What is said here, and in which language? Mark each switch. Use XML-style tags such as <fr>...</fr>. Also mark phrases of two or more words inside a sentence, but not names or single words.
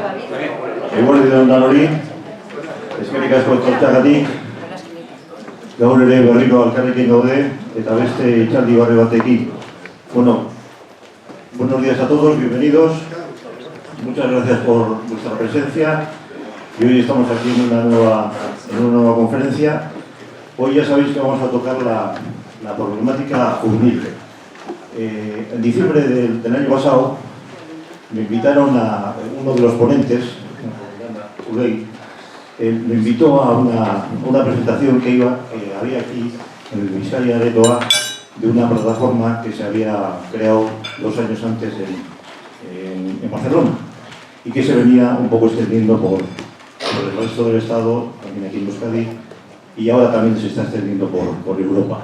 <eu>Eguerdi on danori, eskerrik asko etortzeagatik. Gaur ere berriro elkarrekin gaude eta beste hitzaldi barri batekin.</eu> <es>Buenos días a todos, bienvenidos. Muchas gracias por vuestra presencia. Y hoy estamos aquí en una nueva conferencia. Hoy ya sabéis que vamos a tocar la problemática juvenil. En diciembre del año pasado me invitaron a uno de los ponentes, Uley, me invitó a una presentación que había aquí en el Vizcaya Aretoa de una plataforma que se había creado 2 años antes en Barcelona y que se venía un poco extendiendo por el resto del Estado, también aquí en Euskadi, y ahora también se está extendiendo por Europa.</es>